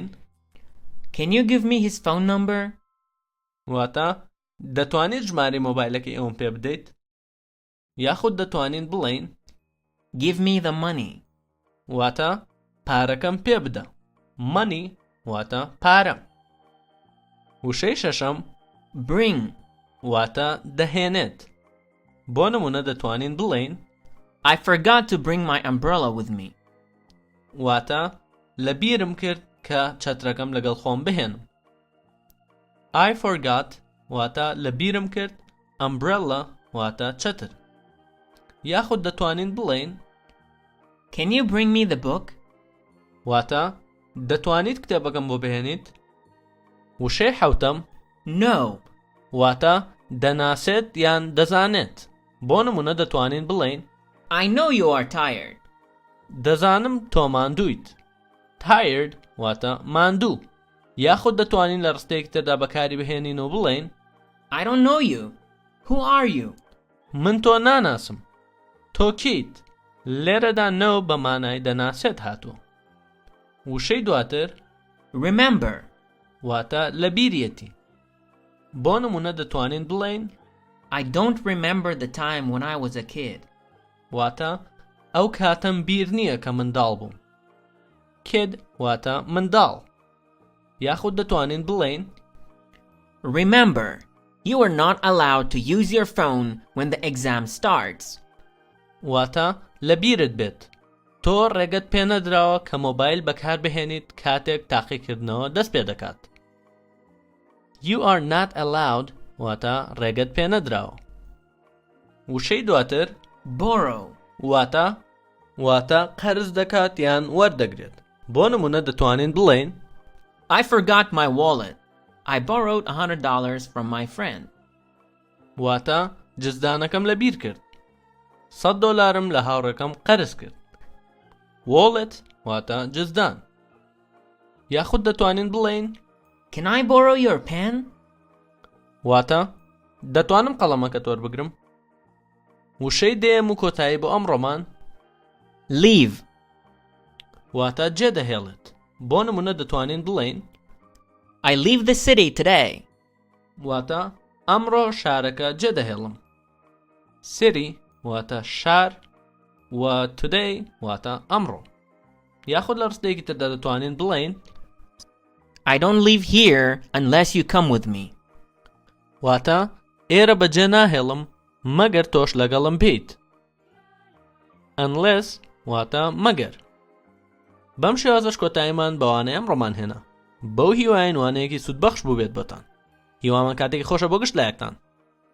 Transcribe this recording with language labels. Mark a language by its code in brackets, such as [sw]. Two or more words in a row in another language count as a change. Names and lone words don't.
[en] Can you give me his phone number? [ckb] واتە دەتوانیت ژمارەی مۆبایلەکەی ئەوم پێ بدەیت. یاخود دەتوانین بڵێین [en] Give me the money. [ckb] واتە پارەکەم پێ بدە. Money واتە پارە. وشەی شەشەم [en] Bring. [ckb] واتە دەهێنێت. بۆ نمونە دەتوانین بڵێین [en] I forgot to bring my umbrella with me. [ckb] واتە لە بیرم کرد کە چەترەکەم لەگەڵ خۆم بهێنم. [en] I forgot [ckb] واتە لە بیرم کرد، umbrella واتە چەتر. یاخود دەتوانین بڵێین [en] Can you bring me the book? [ckb] واتە دەتوانیت کتێبەکەم بۆ بهێنیت. وشەی حەوتەم [en] No. [ckb] واتە دەناسێت یان دەزانێت. بۆ نمونە دەتوانین بڵێین [en] I know you are tired. [ckb] دەزانم تۆ ماندوویت. Tired واتە ماندوو. یاخود دەتوانین لە ڕستەیەکی تردا بەکاری بهێنین و بڵێین [en] I don't know you. Who are you? [ckb] من تۆ ناناسم. تۆ کیت؟ لێرەدا نەو بە مانای دەناسێت هاتووە. وشەی دواتر [en] Remember. [ckb] واتە لە بیرەتی. بۆ نمونە دەتوانین بڵێین [en] I don't remember the time when I was a kid. [ckb] واتە ئەو کاتەم بیر نییە کە منداڵ بووم. Kid واتە منداڵ. یاخود دەتوانین بڵێین [en] Remember, you are not allowed to use your phone when the exam starts. [ckb] واتە لە بیرت بێت. تۆ ڕێگەت پێ نەدراوە کە مۆبایل بەکار بهێنیت کاتێک تاقیکردنەوە دەست پێ دەکات. [en] You are not allowed [ckb] واتە ڕێگەت پێ نەدراوە. وشەی دواتر [en] Borrow. [ckb] واتە قەرز دەکات یان وەردەگرێت. بۆ نمونە دەتوانین بڵێین [en] I forgot my wallet. I borrowed $100 from my friend. [ckb] واتە جزدانەکەم لە بیر کرد. $100 لە هاوڕێکەم قەرز کرد. Wallet واتە جزدان. یاخود دەتوانین بڵێین [en] Can I borrow your pen? [ckb] واتە دەتوانم قەڵەمەکەت وەربگرم. وشەی دێم و کۆتایی بۆ ئەمڕۆمان [en] leave, [ckb] واتە جێ دەهێڵێت. بۆ نمونە دەتوانین بڵێین [en] I leave the city today. [ckb] واتە ئەمڕۆ شارەکە جێ دەهێڵم. city واتە شار و today واتە ئەمڕۆ. یاخود لە ڕستەیەکی تردا دەتوانین بڵێین [en] I don't leave here unless you come with me. [ckb] واتە ئێرە بەجێ ناهێڵم مەگەر تۆش لەگەڵم بیت. unless واتە مەگەر. بەم شێوازەش کۆتاییمان بەوانەیە ئەمڕۆمان هێنا. بەو هیوایەین وانەیەکی سوودبەخش بوو بێت بۆتان. هیوامان کاتێکی خۆشە بۆ گشت لایەکتان.